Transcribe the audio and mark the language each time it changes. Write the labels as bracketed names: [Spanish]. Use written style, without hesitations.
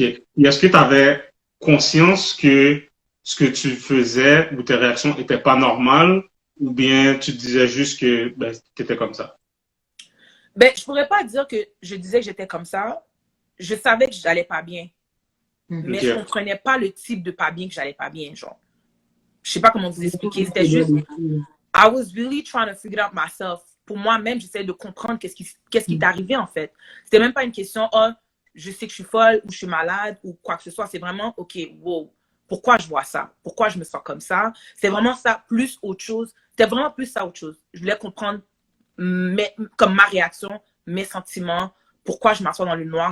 [French] Et est-ce que tu avais conscience que ce que tu faisais ou tes réactions n'étaient pas normales ou bien tu disais juste que tu étais comme ça? Ben, je pourrais pas dire que je disais que j'étais comme ça. Je savais que j'allais pas bien. Mais je comprenais pas le type de pas bien que j'allais pas bien, genre. Je sais pas comment vous expliquer. C'était juste, [English] I was really trying to figure out myself. [French] Pour moi-même, j'essayais de comprendre qu'est-ce qui est arrivé, en fait. C'était même pas une question, je sais que je suis folle ou je suis malade ou quoi que ce soit. C'est vraiment, OK, wow, pourquoi je vois ça? Pourquoi je me sens comme ça? C'est vraiment ça, plus autre chose. C'était vraiment plus ça, autre chose. Je voulais comprendre comme ma réaction, mes sentiments, pourquoi je m'assois dans le noir.